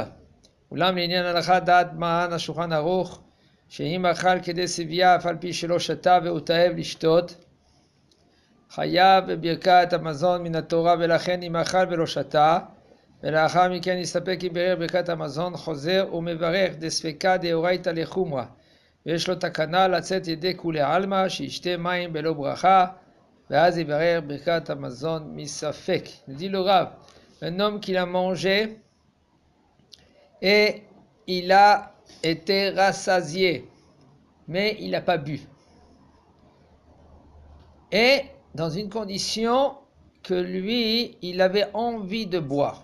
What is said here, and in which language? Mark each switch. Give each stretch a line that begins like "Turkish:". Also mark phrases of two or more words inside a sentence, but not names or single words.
Hebrew: אולם לעניין הלכה דעת מרן השולחן ערוך שאם אכל כדי סבייה אף על פי שלא שתה והוא תאב לשתות חייב בברכת המזון מן התורה ולכן אם אכל ולא שתה ולאחר מכן נסתפק עם ברר ברכת המזון חוזר ומברך דספקה דאורייתא לחומרא ויש לו תקנה לצאת ידי כולי עלמא שישתה מים בלא ברכה ואז יברר ברכת המזון מספק.
French: dit le Rav, un homme qui l'a mangé et il a été rassasié mais il n'a pas bu et dans une condition que lui il avait envie de boire.